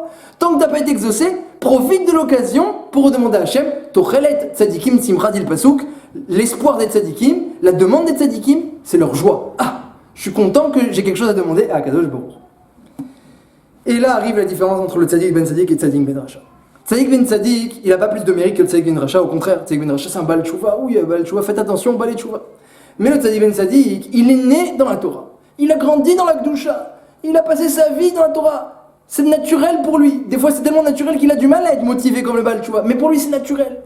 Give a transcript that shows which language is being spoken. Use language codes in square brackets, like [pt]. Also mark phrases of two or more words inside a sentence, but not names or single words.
[fr] Tant que tu n'as pas été exaucé, profite de l'occasion pour redemander à Hachem, [he] תוחלת צדיקים שמחה [fr] dit le pasuk, l'espoir des tzadikim, la demande des tzadikim, c'est leur joie. Ah, je suis content que j'ai quelque chose à demander à [he] קדוש ברוך. [fr] Et là arrive la différence entre le [he] צדיק בן צדיק [fr] et [he] צדיק בן רשע. צדיק בן צדיק, [fr] il n'a pas plus de mérite que le [he] צדיק בן רשע, [fr] au contraire, [he] צדיק בן רשע [fr] c'est un [he] בעל תשובה, [fr] oui, [he] בעל תשובה, [fr] faites attention, [he] בעל תשובה. [fr] Mais le [he] צדיק בן צדיק, [fr] il est né dans la Torah, il a grandi dans la Kedusha, il a passé sa vie dans la Torah. C'est naturel pour lui. Des fois, c'est tellement naturel qu'il a du mal à être motivé comme le [he] בעל תשובה. [fr] Mais pour lui, c'est naturel.